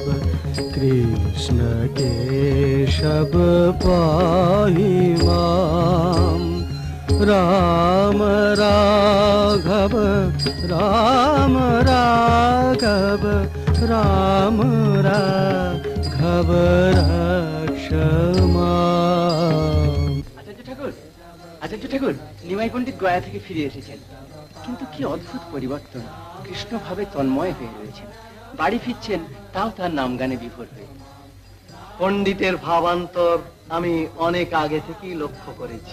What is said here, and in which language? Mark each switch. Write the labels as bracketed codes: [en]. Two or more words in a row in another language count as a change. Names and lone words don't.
[sa] कृष्ण केशव पाहि माम्, राम राघव, राम राघव, राम राघव रक्ष माम्. [bn] আচার্য ঠাকুর নিমাই পণ্ডিত গয়া থেকে ফিরে এসেছেন, কিন্তু কি অদ্ভুত পরিবর্তন। কৃষ্ণ ভাবে তন্ময় হয়ে রয়েছেন, বাড়ি ফিরছেন তাও তার নাম গানে বিভোর হয়ে। পণ্ডিতের ভাবান্তর আমি অনেক আগে থেকেই লক্ষ্য করেছি।